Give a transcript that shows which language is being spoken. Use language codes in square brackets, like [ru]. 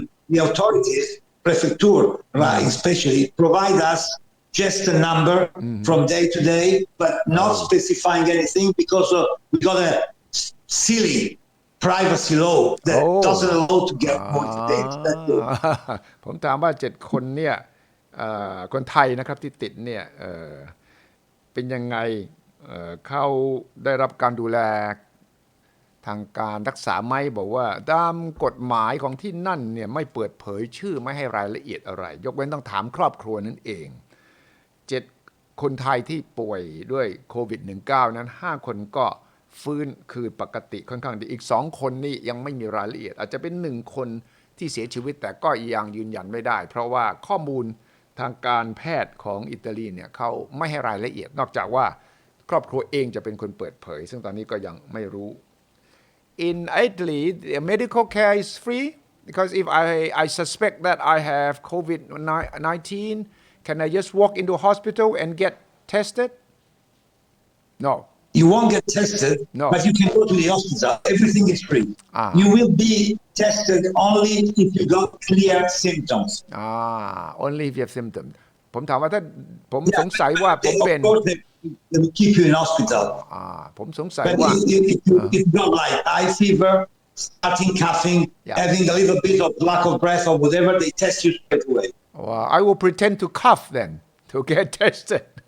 [en] The authorities, prefecture, especially, provide us just a number from day to day, but not specifying anything because we got a silly privacy law that doesn't allow to get more details. [th] ผมถามว่า7 คนเนี่ยคนไทยนะครับที่ติดเนี่ยเป็นยังไงเขาได้รับการดูแลทางการรักษาไหมบอกว่าตามกฎหมายของที่นั่นเนี่ยไม่เปิดเผยชื่อไม่ให้รายละเอียดอะไรยกเว้นต้องถามครอบครัวนั่นเอง 7 คนไทยที่ป่วยด้วยโควิด -19 นั้น5 คนก็ฟื้นคือปกติค่อนข้างดีอีก2 คนนี่ยังไม่มีรายละเอียดอาจจะเป็น1 คนที่เสียชีวิตแต่ก็ยังยืนยันไม่ได้เพราะว่าข้อมูลทางการแพทย์ของอิตาลีเนี่ยเขาไม่ให้รายละเอียดนอกจากว่า ครอบครัวเองจะเป็นคนเปิดเผยซึ่งตอนนี้ก็ยังไม่รู้ [en] In Italy the medical care is free because if I suspect that I have COVID-19 can I just walk into a hospital and get tested? No. You won't get tested, but you can go to the hospital. Everything is free. You will be tested only if you got clear symptoms. Only if you have symptoms. [th] ผมถามว่าถ้าผมสงสัยว่าผมเป็น [en] They will keep you in hospital. [th] ผมสงสัยว่า [en] if you got like eye fever, starting coughing, having a little bit of lack of breath or whatever, they test you straight away. I will pretend to cough then to get tested.